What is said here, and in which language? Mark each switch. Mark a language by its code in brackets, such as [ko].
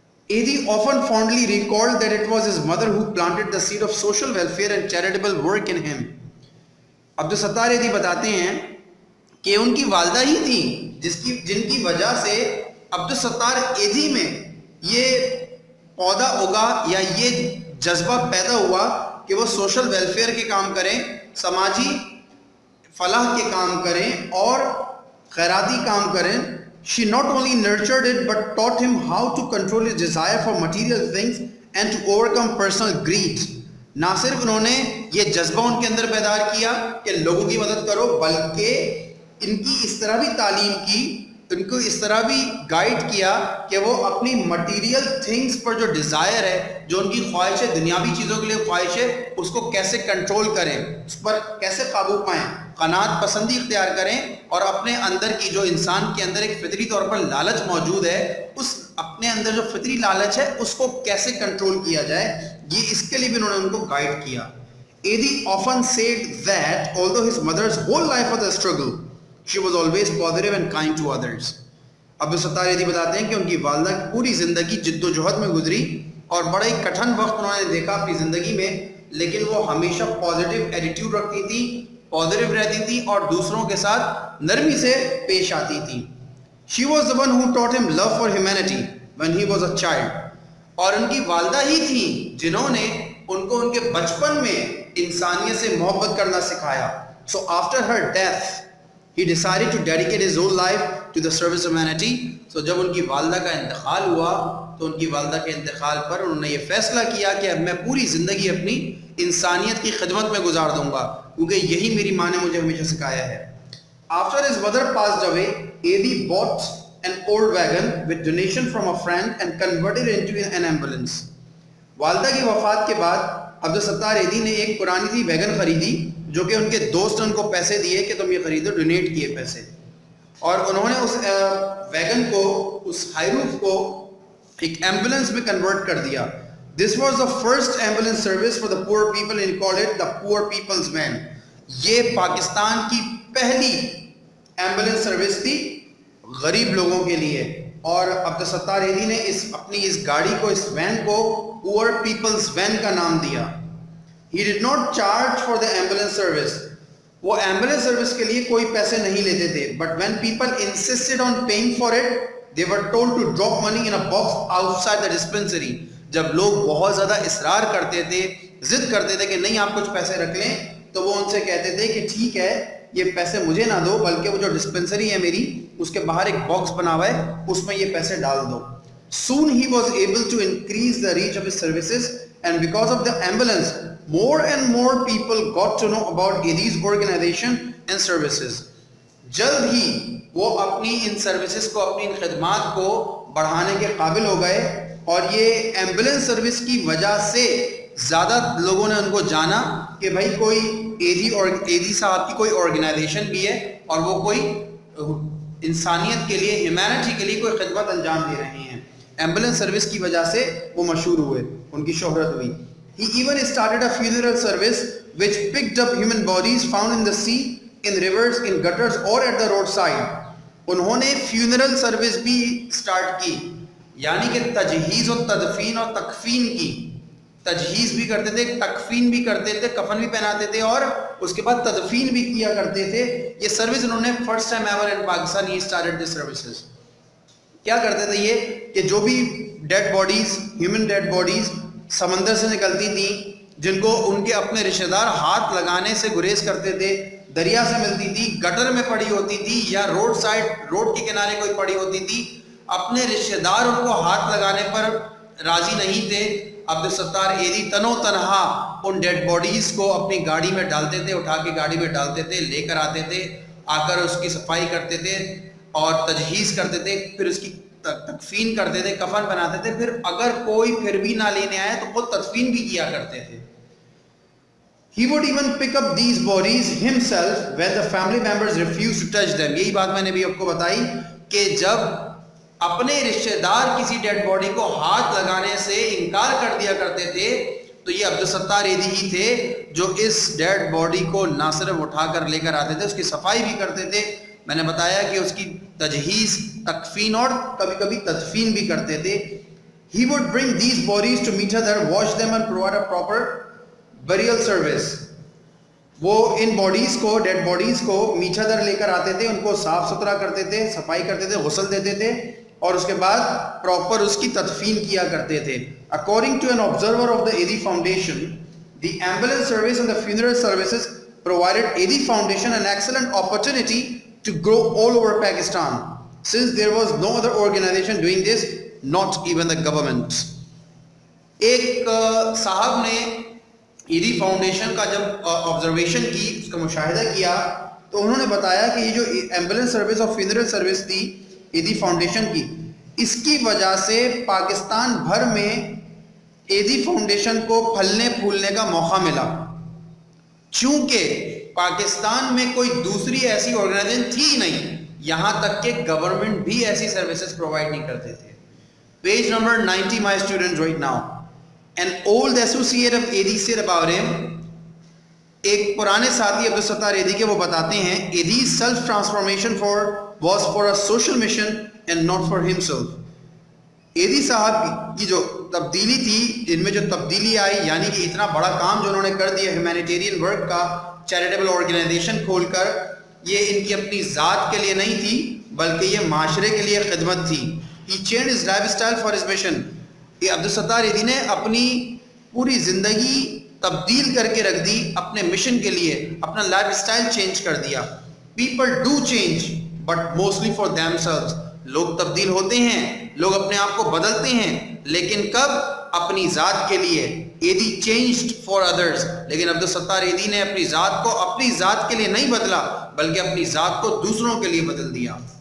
[en] Eddie often fondly recalled that it was his mother who planted the seed of social welfare and charitable work in him. [ur] Abdul Sattar Edhi بتاتے ہیں کہ ان کی والدہ ہی تھی جن کی وجہ سے عبدالستار ایدھی میں یہ پودا اگا یا یہ جذبہ پیدا ہوا کہ وہ سوشل ویلفیئر کے کام کریں, سماجی فلاح کے کام کریں اور خیراتی کام کریں. [en] She not only nurtured it but taught him how to control his desire for material things and to overcome personal greed. [ur] نہ صرف انہوں نے یہ جذبہ ان کے اندر بیدار کیا کہ لوگوں کی مدد کرو, بلکہ ان کی اس طرح بھی تعلیم کی, ان کو اس طرح بھی گائیڈ کیا کہ وہ اپنی مٹیریل تھنگس پر جو ڈیزائر ہے, جو ان کی خواہش ہے, دنیاوی چیزوں کے لیے خواہش ہے, اس کو کیسے کنٹرول کریں, اس پر کیسے قابو پائیں, قناعت پسندی اختیار کریں, اور اپنے اندر کی جو انسان کے اندر ایک فطری طور پر لالچ موجود ہے, اس اپنے اندر جو فطری لالچ ہے اس کو کیسے کنٹرول کیا جائے, یہ اس کے لیے بھی انہوں نے ان کو گائیڈ کیا. [en] Eddie often said that although his mother's whole life was a struggle, she was always positive and kind to others. [ur] Abdul Sattar Edhi بتاتے ہیں کہ ان کی والدہ کی پوری زندگی جد و جہد میں گزری اور بڑا ہی کٹھن وقت انہوں نے دیکھا اپنی زندگی میں, لیکن وہ ہمیشہ پازیٹیو ایٹیٹیوڈ رکھتی تھی, پازیٹیو رہتی تھی اور دوسروں کے ساتھ نرمی سے پیش آتی تھی. [en] She was the one who taught him love for humanity when he was a child. [ur] اور ان کی والدہ ہی تھی جنہوں نے ان کو ان کے بچپن میں انسانیت سے محبت کرنا سکھایا. [en] So after her death, he decided to dedicate his whole life to the service of humanity. [ur] So جب ان کی والدہ کا انتقال ہوا تو ان کی والدہ کے انتقال پر انہوں نے یہ فیصلہ کیا کہ اب میں پوری زندگی اپنی انسانیت کی خدمت میں گزار دوں گا, کیونکہ یہی میری ماں نے مجھے ہمیشہ سکھایا ہے. [en] After his mother passed away, Eddie bought an old wagon with donation from a friend and converted it into an ambulance. [ur] والدہ کی وفات کے بعد عبدالستار ایدھی نے ایک پرانی سی ویگن خریدی جو کہ ان کے دوست نے ان کو پیسے دیے کہ تم یہ خریدو, ڈونیٹ کیے پیسے, اور انہوں نے اس ویگن کو, اس ہائروف کو ایک ایمبولینس میں کنورٹ کر دیا. [en] This was the first ambulance service for the poor people and called it the poor people's van. [ur] یہ پاکستان کی پہلی ایمبولینس سروس تھی غریب لوگوں کے لیے, اور عبدالستار ایدھی نے اپنی اس گاڑی کو, اس وین کو پور پیپلز وین کا نام دیا. [en] He did not charge for the ambulance service. [ur] وہ ایمبولینس سروس کے لیے کوئی پیسے نہیں لیتے تھے, [en] But when people insisted on paying for it they were told to drop money in a box outside the dispensary. [ur] جب لوگ بہت زیادہ اصرار کرتے تھے, ضد کرتے تھے کہ نہیں آپ کچھ پیسے رکھ لیں, تو وہ ان سے کہتے تھے کہ ٹھیک ہے یہ پیسے مجھے نہ دو, بلکہ وہ جو ڈسپنسری ہے میری اس کے باہر ایک باکس بنا ہوا ہے, اس میں یہ پیسے ڈال دو. [en] Soon he was able to increase the reach of his services, and because of the ambulance more and more people got to know about AD's organization and services. [ur] جلد ہی وہ اپنی ان سروسز کو, اپنی ان خدمات کو بڑھانے کے قابل ہو گئے, اور یہ ایمبولینس سروس کی وجہ سے زیادہ لوگوں نے ان کو جانا کہ بھائی کوئی ایدی صاحب کی کوئی آرگنائزیشن بھی ہے, اور وہ کوئی انسانیت کے لیے, ہیومینٹی کے لیے کوئی خدمت انجام دے رہے ہیں. ایمبولینس سروس کی وجہ سے وہ مشہور ہوئے, ان کی شہرت ہوئی. [en] He even started a funeral service which picked up human bodies found in the sea, in rivers, in gutters or at the roadside. [ur] انہوں نے فیونرل سروس بھی سٹارٹ کی, یعنی کہ تجہیز و تدفین اور تکفین کی. تجہیز بھی کرتے تھے, تکفین بھی کرتے تھے, کفن بھی پہناتے تھے, اور اس کے بعد تدفین بھی کیا کرتے تھے. یہ سروس انہوں نے [en] First time ever in Pakistan ہی started the services. [ur] کیا کرتے تھے یہ کہ جو بھی dead bodies, human dead bodies سمندر سے نکلتی تھیں, جن کو ان کے اپنے رشتہ دار ہاتھ لگانے سے گریز کرتے تھے, دریا سے ملتی تھی, گٹر میں پڑی ہوتی تھی, یا روڈ سائڈ, روڈ کے کنارے کوئی پڑی ہوتی تھی, اپنے رشتہ دار ان کو ہاتھ لگانے پر راضی نہیں تھے, عبدالستار ایدی تنو تنہا ان ڈیڈ باڈیز کو اپنی گاڑی میں ڈالتے تھے, اٹھا کے گاڑی میں ڈالتے تھے, لے کر آتے تھے, آ کر اس کی صفائی کرتے تھے اور تجہیز کرتے تھے, پھر اس کی تکفین کرتے تھے, کفن بناتے تھے, پھر اگر کوئی پھر بھی نہ لینے آئے تو خود تدفین بھی کیا کرتے تھے. [en] He would even pick up these bodies himself when the family members refused to touch them. [ur] یہی بات میں نے بھی آپ کو بتائی کہ جب اپنے رشتہ دار کسی ڈیڈ باڈی کو ہاتھ لگانے سے انکار کر دیا کرتے تھے, تو یہ عبدالستار ایدی ہی تھے جو اس ڈیڈ باڈی کو نہ صرف اٹھا کر لے کر آتے تھے, اس کی صفائی بھی کرتے تھے. میں نے بتایا کہ اس کی تجہیز, تکفین اور کبھی کبھی تدفین بھی کرتے تھے. [en] He would bring these bodies to meet her, wash them and provide a proper burial service. [ur] وہ ان باڈیز کو, ڈیڈ باڈیز کو میٹھا در لے کر آتے تھے, ان کو صاف ستھرا کرتے تھے, صفائی کرتے تھے, غسل دیتے تھے, اور اس کے بعد پراپر اس کی تدفین کیا کرتے تھے. [en] According to an observer of the AD Foundation, the ambulance service and the funeral services provided AD Foundation an excellent opportunity to grow all over Pakistan, since there was no other organization doing this, not even the government. [ur] ایک صاحب نے ایدی foundation کا جب observation کی, اس کا مشاہدہ کیا, تو انہوں نے بتایا کہ یہ جو ایمبولینس سروس اور فیونرل سروس تھی ایدی فاؤنڈیشن کی, اس کی وجہ سے پاکستان بھر میں ایدی فاؤنڈیشن کو پھلنے پھولنے کا موقع ملا, چونکہ پاکستان میں کوئی دوسری ایسی آرگنائزیشن تھی نہیں, یہاں تک کہ گورنمنٹ بھی ایسی سروسز پرووائڈ نہیں کرتے تھے. [en] Page number 90 my students right now. An old associate of AD said about him, [ur] ایک پرانے ساتھی عبدالستار ایدی کے وہ بتاتے ہیں, [en] AD's self transformation was for a social mission and not for himself. [ur] ایدی صاحب کی جو تبدیلی تھی, جن میں جو تبدیلی آئی, یعنی کہ اتنا بڑا کام جو انہوں نے کر دیا ہیومینیٹیرین ورک کا, چیریٹیبل آرگنائزیشن کھول کر, یہ ان کی اپنی ذات کے لیے نہیں تھی, بلکہ یہ معاشرے کے لیے خدمت تھی. [en] He changed his lifestyle for his mission. [ur] یہ عبدالستار ایدی نے اپنی پوری زندگی تبدیل کر کے رکھ دی اپنے مشن کے لیے, اپنا لائف اسٹائل چینج کر دیا. [en] People do change but mostly for themselves. [ur] لوگ تبدیل ہوتے ہیں, لوگ اپنے آپ کو بدلتے ہیں, لیکن کب؟ اپنی ذات کے لیے. ایدی [en] changed for others, [ur] لیکن عبدالستار ایدی نے اپنی ذات کو اپنی ذات کے لیے نہیں بدلا, بلکہ اپنی ذات کو دوسروں کے لیے بدل دیا.